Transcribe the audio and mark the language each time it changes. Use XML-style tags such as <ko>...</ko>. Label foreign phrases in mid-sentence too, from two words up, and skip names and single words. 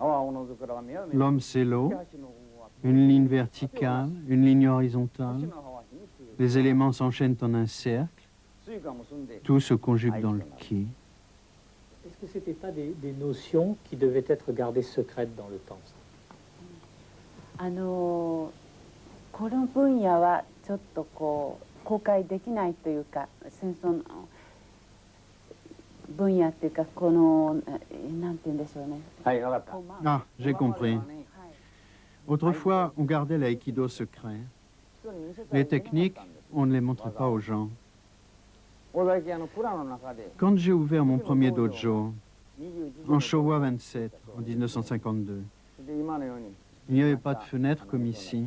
<fr>L'homme, c'est l'eau, une ligne verticale, une ligne horizontale. Les éléments s'enchaînent en un cercle. Tout se conjugue dans le ki. Est-ce que ce n'étaient pas des notions qui devaient être gardées secrètes dans le temps?</fr> <ja>この分野はちょっとこう公開できないというか、戦争の分野っていうか、このなんて言うんでしょうね。はい、わかった。</ja> <fr>Ah, j'ai compris. Autrefois, on gardait l'aïkido secret. Les techniques, on ne les montrait pas aux gens. Quand j'ai ouvert mon premier dojo, en Showa 27, en 1952, il n'y avait pas de fenêtre comme ici.</fr>